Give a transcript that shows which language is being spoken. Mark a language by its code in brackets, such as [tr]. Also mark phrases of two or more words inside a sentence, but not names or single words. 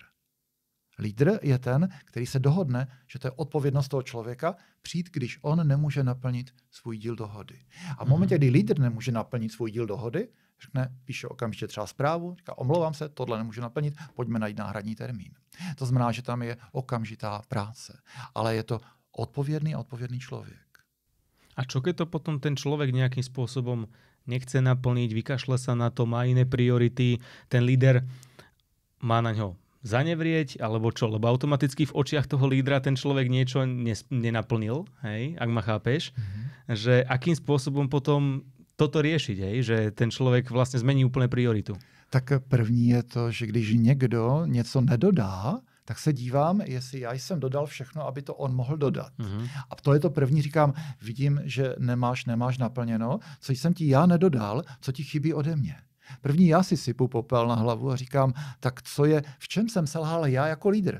[cs] Lídr je ten, který se dohodne, že to je odpovědnost toho člověka přijít, když on nemůže naplnit svůj díl dohody. A v momentě, kdy lídr nemůže naplnit svůj díl dohody, řekne, píše okamžitě třeba zprávu, říká, omlouvám se, tohle nemůžu naplnit, pojďme najít náhradní termín. To znamená, že tam je okamžitá práce, ale je to odpovědný člověk. [sk] A čo keď to potom ten človek nejakým spôsobom nechce naplniť, vykašle sa na to, má iné priority, ten líder má na ňo zanevrieť, alebo čo? Lebo automaticky v očiach toho lídra ten človek niečo nenaplnil, hej, ak ma chápeš, že akým spôsobom potom toto riešiť, hej, že ten človek vlastne zmení úplne prioritu. [cs] Tak první je to, že když někdo něco nedodá, tak se dívám, jestli já jsem dodal všechno, aby to on mohl dodat. A to je to první, říkám, vidím, že nemáš naplněno, co jsem ti já nedodal, co ti chybí ode mě. První já si sypu popel na hlavu a říkám, tak co je, v čem jsem selhal já jako lídr?